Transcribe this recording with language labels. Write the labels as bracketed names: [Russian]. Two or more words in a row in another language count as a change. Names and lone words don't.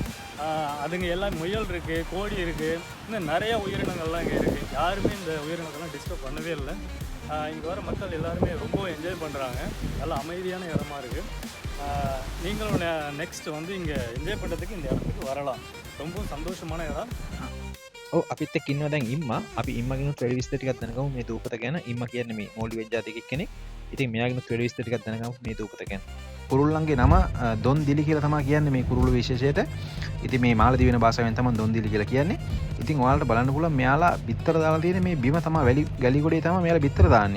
[Tamil] அதுங்க எல்லாம் முயல் இருக்குது, கோழி இருக்குது, இன்னும் நிறையா உயிரினங்கள்லாம் இங்கே இருக்குது. யாருமே இந்த உயிரினங்கள்லாம் டிஸ்டர்ப் பண்ணவே இல்லை. இங்கே வர மக்கள் எல்லாருமே ரொம்ப என்ஜாய் பண்ணுறாங்க. நல்லா அமைதியான இடமா இருக்குது. நீங்களும் நெக்ஸ்ட் வந்து இங்கே என்ஜாய் பண்ணுறதுக்கு இந்த இடத்துக்கு வரலாம். ரொம்ப சந்தோஷமான இடம். [Sinhala] අපිත් එක්ක ඉන්නවා දැන් ඉම්මා. අපි ඉම්මාගෙනුත් වැඩි විස්තර ටිකක් දැනගමු මේ දූපත ගැන. ඉම්මා කියන්නේ මේ මෝලිවෙජ් ජාතිකෙක් කෙනෙක්. ඉතින් මෙයාගෙනුත් වැඩි විස්තර ටිකක් දැනගමු මේ දූපත ගැන. කුරුල්ලන්ගේ නම දොන් දිලි කියලා තමයි කියන්නේ මේ කුරුළු විශේෂයට. ඉතින් මේ මාලදිව වෙන භාෂාවෙන් තමයි දොන් දිලි කියලා කියන්නේ. ඉතින් ඔයාලට බලන්න පුළුවන් මෙයාලා බිත්තර දාලා තියෙන මේ බිම තමයි වැලි ගොඩේ තමයි මෙයාලා බිත්තර දාන්නේ.